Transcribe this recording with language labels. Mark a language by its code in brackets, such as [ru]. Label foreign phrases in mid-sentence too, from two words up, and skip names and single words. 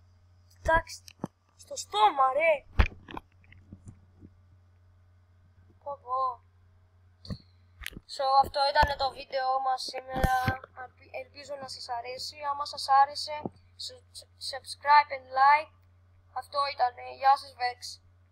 [el] Εντάξει. Στο στόμα ρε. Πω. Αυτό ήταν το βίντεο μας σήμερα. Ελπίζω να σας αρέσει. Άμα σας άρεσε, [en] subscribe and like. [el] Αυτό ήταν. Γεια σας Vex.